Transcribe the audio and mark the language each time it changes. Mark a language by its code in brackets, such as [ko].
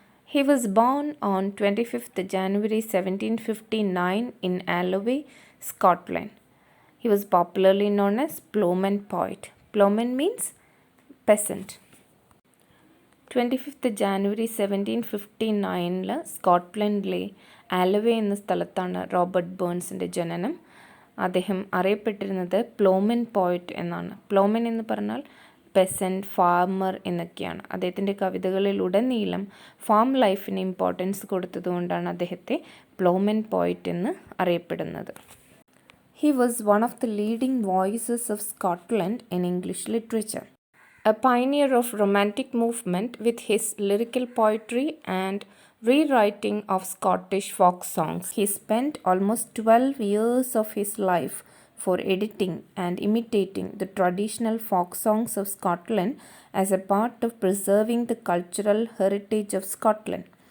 [en] He was born on 25th January 1759 in Alloway, Scotland. He was popularly known as Ploughman Poet. Ploughman means peasant. [ml] 25th January 1759 സ്കോട്ട്ലൻഡിലെ ആലവേ എന്ന സ്ഥലത്താണ് Robert ബേൺസിൻ്റെ ജനനം. അദ്ദേഹം അറിയപ്പെട്ടിരുന്നത് പ്ലോമൻ poet എന്നാണ്. പ്ലോമൻ എന്ന് പറഞ്ഞാൽ പെസൻറ്റ്, ഫാർമർ എന്നൊക്കെയാണ്. അദ്ദേഹത്തിൻ്റെ കവിതകളിലുടനീളം ഫാം ലൈഫിന് ഇമ്പോർട്ടൻസ് കൊടുത്തതുകൊണ്ടാണ് അദ്ദേഹത്തെ പ്ലോമൻ പോയറ്റ് എന്ന് അറിയപ്പെടുന്നത്. [en] He was one of the leading voices of Scotland in English literature. A pioneer of romantic movement with his lyrical poetry and rewriting of Scottish folk songs. He spent almost 12 years of his life for editing and imitating the traditional folk songs of Scotland as a part of preserving the cultural heritage of Scotland.